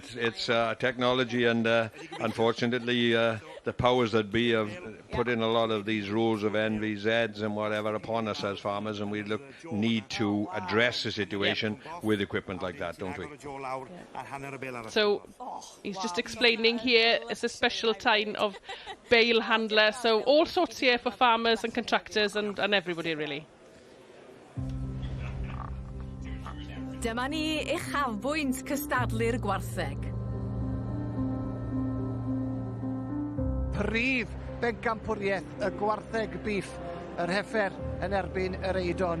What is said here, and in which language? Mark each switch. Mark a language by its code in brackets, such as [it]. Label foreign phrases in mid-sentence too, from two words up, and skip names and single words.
[en] It's technology, and unfortunately the powers that be have put in a lot of these rules of NVZs and whatever upon us as farmers, and we need to address the situation with equipment like that, don't we? So he's just explaining here, it's a special kind of bale handler, so all sorts here for farmers and contractors and everybody really. [cy] Dyma ni uchafbwynt cystadlu'r gwartheg. Prif bencampwriaeth y gwartheg beef, yr Heifer yn erbyn yr Eidon.